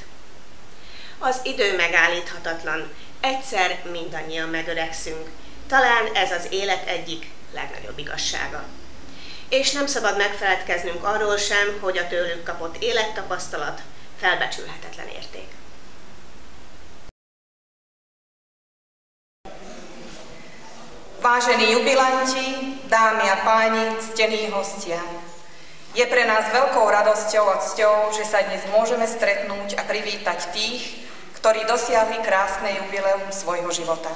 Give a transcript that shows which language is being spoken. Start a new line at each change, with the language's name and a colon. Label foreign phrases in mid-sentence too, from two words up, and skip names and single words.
Hungarian: Az idő megállíthatatlan, egyszer mindannyian megöregszünk, talán ez az élet egyik legnagyobb igazsága. És nem szabad megfeledkeznünk arról sem, hogy a tőlük kapott élettapasztalat felbecsülhetetlen érték.
Slovak: Vážení jubilanti, dámy a páni, ctení hostia. Je pre nás veľkou radosťou a cťou, že sa dnes môžeme stretnúť a privítať tých, ktorí dosiahli krásne jubileum svojho života.